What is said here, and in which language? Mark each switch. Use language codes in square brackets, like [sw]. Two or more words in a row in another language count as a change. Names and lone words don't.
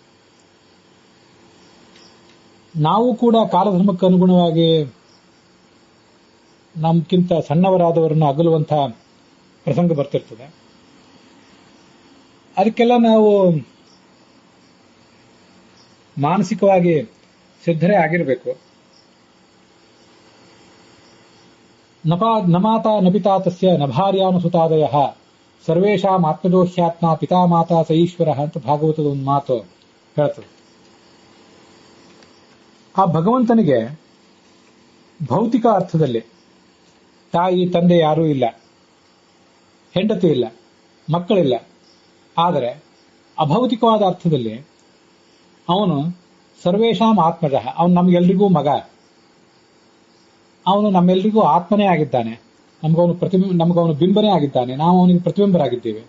[kn] ನಾವು ಕೂಡ ಕಾಲಧರ್ಮಕ್ಕೆ ಅನುಗುಣವಾಗಿ ನಮ್ಗಿಂತ ಸಣ್ಣವರಾದವರನ್ನು ಅಗಲುವಂತಹ ಪ್ರಸಂಗ ಬರ್ತಿರ್ತದೆ. ಅದಕ್ಕೆಲ್ಲ ನಾವು ಮಾನಸಿಕವಾಗಿ ಸಿದ್ಧರೇ ಆಗಿರಬೇಕು. [sa] ನಮಾತಾ ನಪಿತಾ ತಸ್ಯ ನಭಾರ್ಯಾನುಸುತಾದಯ ಸರ್ವೇಷಾಂ ಆತ್ಮಜೋಹ್ಯಾತ್ಮ ಪಿತಾ ಮಾತಾ ಸ ಈಶ್ವರ [kn] ಅಂತ ಭಾಗವತದ ಒಂದು ಮಾತು ಹೇಳ್ತದೆ. ಆ ಭಗವಂತನಿಗೆ ಭೌತಿಕ ಅರ್ಥದಲ್ಲಿ ತಾಯಿ ತಂದೆ ಯಾರೂ ಇಲ್ಲ, ಹೆಂಡತಿ ಇಲ್ಲ, ಮಕ್ಕಳಿಲ್ಲ. ಆದರೆ ಅಭೌತಿಕವಾದ ಅರ್ಥದಲ್ಲಿ ಅವನು [sa] ಸರ್ವೇಷಾಂ ಆತ್ಮಜ, [kn] ಅವನು ನಮಗೆಲ್ರಿಗೂ ಮಗ, ಅವನು ನಮ್ಮೆಲ್ರಿಗೂ ಆತ್ಮನೇ ಆಗಿದ್ದಾನೆ, ನಮಗವನು ಬಿಂಬನೇ ಆಗಿದ್ದಾನೆ, ನಾವು ಅವನಿಗೆ ಪ್ರತಿಬಿಂಬರಾಗಿದ್ದೇವೆ.